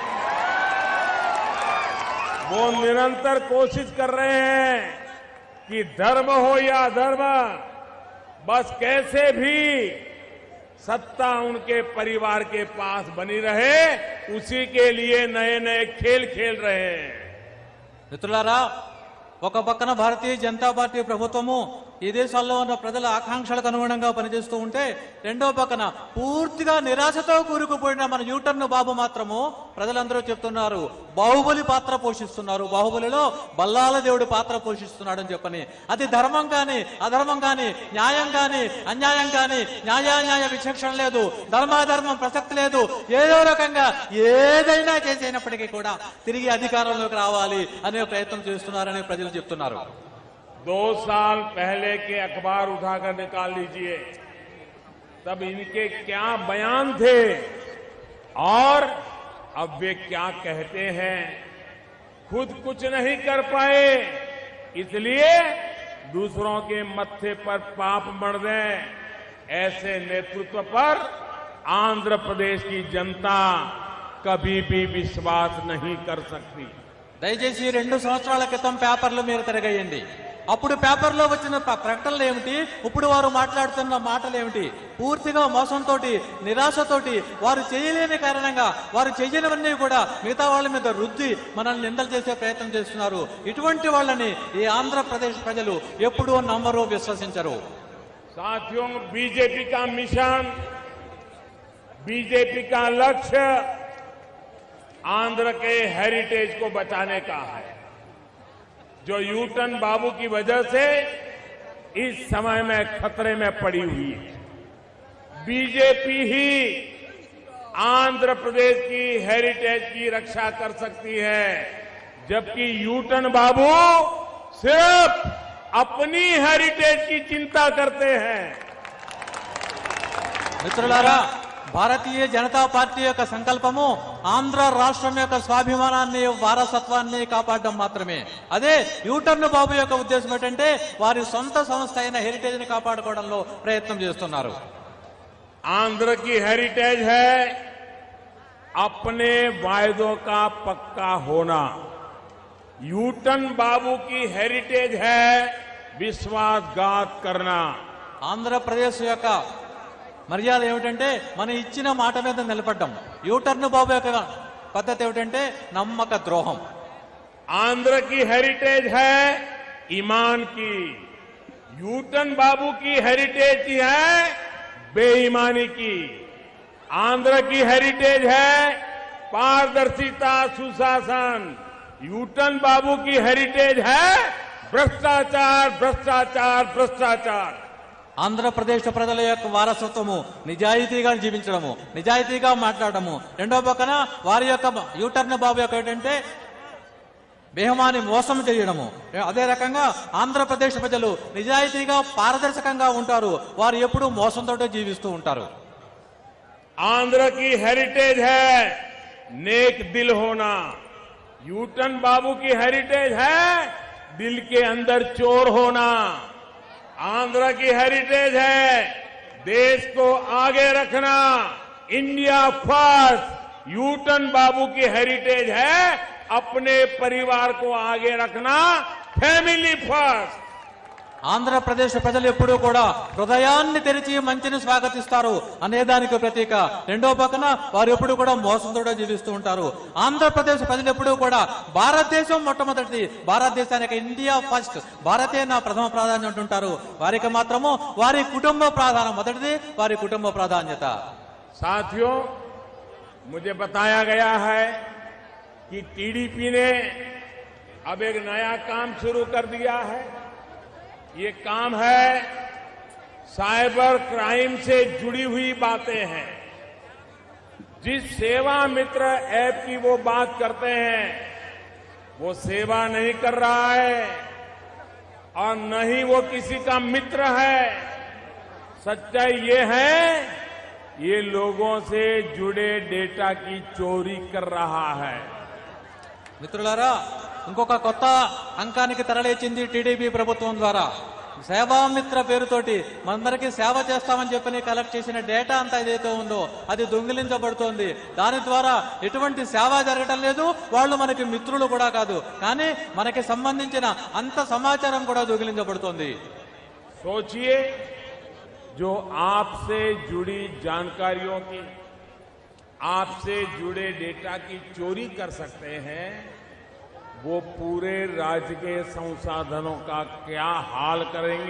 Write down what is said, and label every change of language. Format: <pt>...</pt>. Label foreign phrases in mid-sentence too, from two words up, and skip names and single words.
<hi>वो निरंतर कोशिश कर रहे हैं कि धर्म हो या अधर्म, बस कैसे भी सत्ता उनके परिवार के पास बनी रहे, उसी के लिए नए नए खेल खेल रहे हैं।</hi> <te>మిత్రులారా, ఒక పక్కన భారతీయ జనతా పార్టీ ప్రభుత్వము ఈ దేశాల్లో ఉన్న ప్రజల ఆకాంక్షలకు అనుగుణంగా పనిచేస్తూ ఉంటే, రెండో పక్కన పూర్తిగా నిరాశతో కూరుకుపోయిన మన యూటర్న్ బాబు మాత్రము ప్రజలందరూ చెప్తున్నారు బాహుబలి పాత్ర పోషిస్తున్నారు, బాహుబలిలో బల్లాల దేవుడి పాత్ర పోషిస్తున్నాడని చెప్పని. అది ధర్మం కానీ అధర్మం కానీ న్యాయం కానీ అన్యాయం కానీ న్యాయాన్యాయ విచక్షణ లేదు, ధర్మాధర్మం ప్రసక్తి లేదు. ఏదో రకంగా ఏదైనా చేసినప్పటికీ కూడా తిరిగి అధికారంలోకి రావాలి అనే ప్రయత్నం చేస్తున్నారని ప్రజలు చెప్తున్నారు.</te> <hi>2 साल पहले के अखबार उठाकर निकाल लीजिए, तब इनके क्या बयान थे और अब वे क्या कहते हैं। खुद कुछ नहीं कर पाए, इसलिए दूसरों के मत्थे पर पाप मढ़ दें, ऐसे नेतृत्व पर आंध्र प्रदेश की जनता कभी भी विश्वास नहीं कर सकती।</hi> <te>దయచేసి 2 సంవత్సరాల క్రితం పేపర్లు మీరు తిరగేయండి. అప్పుడు పేపర్లో వచ్చిన ప్రకటనలు ఏమిటి, ఇప్పుడు వారు మాట్లాడుతున్న మాటలు ఏమిటి? పూర్తిగా మోసంతో, నిరాశతోటి, వారు చేయలేని కారణంగా వారు చేయనివన్నీ కూడా మిగతా వాళ్ళ మీద రుద్ది మనల్ని నిందలు చేసే ప్రయత్నం చేస్తున్నారు. ఇటువంటి వాళ్ళని ఈ ఆంధ్రప్రదేశ్ ప్రజలు ఎప్పుడూ నమ్మరు, విశ్వసించరు.</te> <hi>साथियों, बीजेपी का मिशन, बीजेपी का लक्ष्य आंध्र के हेरिटेज को बचाने का है, जो यूटर्न बाबू की वजह से इस समय में खतरे में पड़ी हुई है। बीजेपी ही आंध्र प्रदेश की हेरिटेज की रक्षा कर सकती है, जबकि यूटर्न बाबू सिर्फ अपनी हेरिटेज की चिंता करते हैं।</hi> <te>మిత్రులారా, భారతీయ జనతా పార్టీ యొక్క సంకల్పము ఆంధ్ర రాష్ట్రం యొక్క స్వాభిమానాన్ని, వారసత్వాన్ని కాపాడడం మాత్రమే. అదే యూటర్న్ బాబు యొక్క ఉద్దేశం ఏంటంటే వారి సొంత సంస్థ అయిన హెరిటేజ్ ని కాపాడుకోవడంలో ప్రయత్నం చేస్తున్నారు.</te> <hi>आंध्र की हेरिटेज है अपने वायदों का पक्का होना, यूटर्न बाबू की हेरिटेज है विश्वासघात करना.</hi> <te>ఆంధ్రప్రదేశ్ యొక్క మర్యాద ఏమిటంటే మన ఇచ్చిన మాట మీద నిలబడ్డం. యూటర్న్ బాబు యొక్క పద్ధతి ఏమిటంటే నమ్మక ద్రోహం.</te> <hi>आंध्र की हेरिटेज है ईमान की, यूटर्न बाबू की हेरिटेज की है बेईमानी की. आंध्र की हेरिटेज है पारदर्शिता, सुशासन, यूटर्न बाबू की हेरिटेज है भ्रष्टाचार, भ्रष्टाचार, भ्रष्टाचार.</hi> <te>ఆంధ్రప్రదేశ్ ప్రజల యొక్క వారసత్వము నిజాయితీగా జీవించడము, నిజాయితీగా మాట్లాడము. రెండో పక్కన వారి యొక్క యూటర్న్ బాబు యొక్క ఏంటంటే బేహమాని మోసం చేయడము. అదే రకంగా ఆంధ్రప్రదేశ్ ప్రజలు నిజాయితీగా, పారదర్శకంగా ఉంటారు. వారు ఎప్పుడూ మోసంతో జీవిస్తూ ఉంటారు.</te> <hi>आंध्र की हेरिटेज है नेक दिल होना, यूटर्न बाबू की हेरिटेज है दिल के अंदर चोर होना. आंध्र की हेरिटेज है देश को आगे रखना,</hi> <en>India First.</en> <hi>यूटर्न बाबू की हेरिटेज है अपने परिवार को आगे रखना,</hi> <en>Family First.</en> <te>ఆంధ్రప్రదేశ్ ప్రజలు ఎప్పుడూ కూడా హృదయాన్ని తెరిచి మంచిని స్వాగతిస్తారు అనేదానికి ప్రతీక. రెండో పక్కన వారు ఎప్పుడు కూడా మోసంతో జీవిస్తూ ఉంటారు. ఆంధ్రప్రదేశ్ ప్రజలు ఎప్పుడూ కూడా భారతదేశం మొట్టమొదటిది, భారతదేశానికి</te> <en>India First,</en> <te>భారతే నా ప్రథమ ప్రాధాన్యం అంటుంటారు. వారికి మాత్రము వారి కుటుంబ ప్రాధాన్యం మొదటిది, వారి కుటుంబ ప్రాధాన్యత.</te> <hi>साथियों, मुझे बताया गया है कि टीडीपी ने अब एक नया काम शुरू कर दिया है. ये काम है</hi> <en>cyber crime</en> <hi>से जुड़ी हुई बातें हैं. जिस सेवा मित्र ऐप की वो बात करते हैं वो सेवा नहीं कर रहा है और न ही वो किसी का मित्र है। सच्चाई ये है, ये लोगों से जुड़े डेटा की चोरी कर रहा है।</hi> <te>మిత్రులారా, ఇంకొక కొత్త అంకానికి తరలించింది టీడీపీ ప్రభుత్వం ద్వారా. సేవామిత్ర పేరుతోటి మనందరికీ సేవ చేస్తామని చెప్పని కలెక్ట్ చేసిన డేటా అంతా ఏదైతే ఉందో అది దొంగిలించబడుతోంది. దాని ద్వారా ఎటువంటి సేవ జరగటం లేదు, వాళ్ళు మనకి మిత్రులు కూడా కాదు, కానీ మనకి సంబంధించిన అంత సమాచారం కూడా దొంగిలించబడుతోంది.</te> <hi>सोचिए, जो आपसे जुड़ी जानकारियों की, आपसे जुड़े डेटा की चोरी कर सकते हैं, वो पूरे राज्य के संसाधनों का क्या हाल करेंगे?</hi>